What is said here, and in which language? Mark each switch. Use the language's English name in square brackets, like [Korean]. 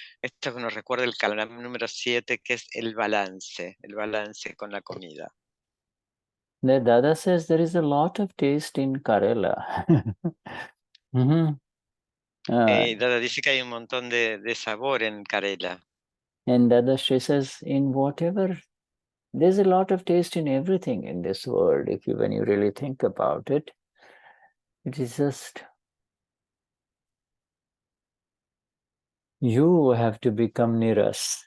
[Spanish] Esto nos recuerda el column número 7, que es el balance con la comida. [English] The Dada says there is a lot of taste in Karela. [Spanish] Dada dice que hay un montón de sabor en Karela. [English] And Dada says, in whatever, there's a lot of taste in everything in this world. When you really think about it, it is just, you have to become niras.